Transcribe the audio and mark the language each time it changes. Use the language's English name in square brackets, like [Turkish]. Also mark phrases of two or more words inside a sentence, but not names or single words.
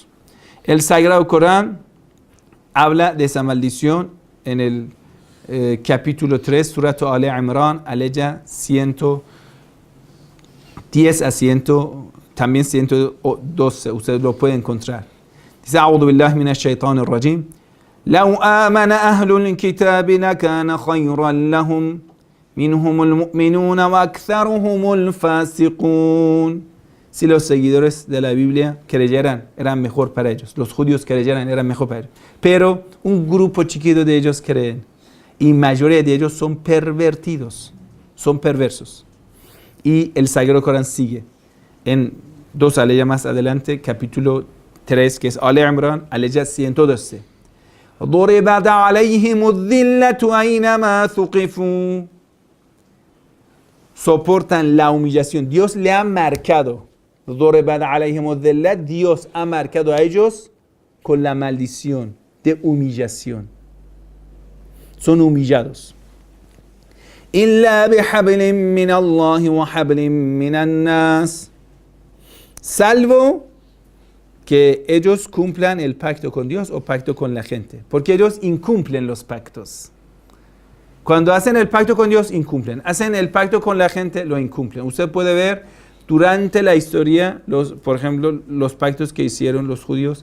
[Spanish] El Sagrado Corán habla de esa maldición en el capítulo 3, Surat Al-Imran, aleya 110 a 100, también 112, ustedes lo pueden encontrar. Dice, [Arabic] أعوذ بالله من الشيطان الرجيم. لو آمن أهل الكتاب لكان خيرا لهم منهم المؤمنون وأكثرهم الفاسقون. [Spanish] Si los seguidores de la Biblia creyeran, eran mejor para ellos. Los judíos creyeran, eran mejor para ellos. Pero un grupo chiquito de ellos creen. Y mayoría de ellos son pervertidos, son perversos. Y el Sagrado Corán sigue. En 2 aleyas más adelante, capítulo 3, que es Ale Imran, aleya 112. [Arabic] ضربت عليهم الذلة أينما ثقفوا. [Spanish] Soportan la humillación. Dios le ha marcado. [Arabic] ضربت عليهم الذلة. [Spanish] Dios ha marcado a ellos con la maldición de humillación. Son humillados. [Arabic] إلا بحبل من الله وحبل من الناس. [Spanish] Salvo que ellos cumplan el pacto con Dios o pacto con la gente. Porque ellos incumplen los pactos. Cuando hacen el pacto con Dios, incumplen. Hacen el pacto con la gente, lo incumplen. Usted puede ver durante la historia, por ejemplo, los pactos que hicieron los judíos.